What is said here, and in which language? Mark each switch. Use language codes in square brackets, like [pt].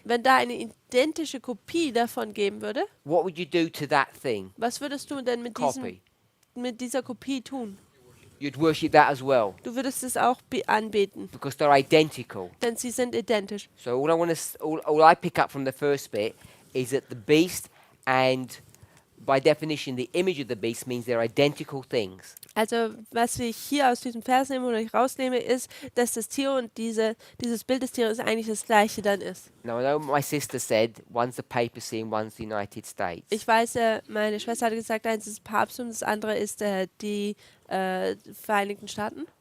[de] wenn da eine identische Kopie davon geben würde, [en] what would you do to that thing? [de] was würdest du denn mit [en] Copy. [de] dieser Kopie tun? [en] You'd worship that as well [de] Du würdest es auch anbeten, [en] because they're identical. [de] denn sie sind identisch. [en] So all I pick up from the first bit is that the beast and by definition the image of the beast means they're identical things. [de] Also was ich hier aus diesem Vers nehme oder ich rausnehme, ist, dass das Tier und dieses Bild des Tieres eigentlich das gleiche dann ist. [en] Now I know my sister said one's the papacy and one's the United States. [de] Ich weiß, meine Schwester hat gesagt, eins ist Papst und das andere ist die Vereinigten Staaten.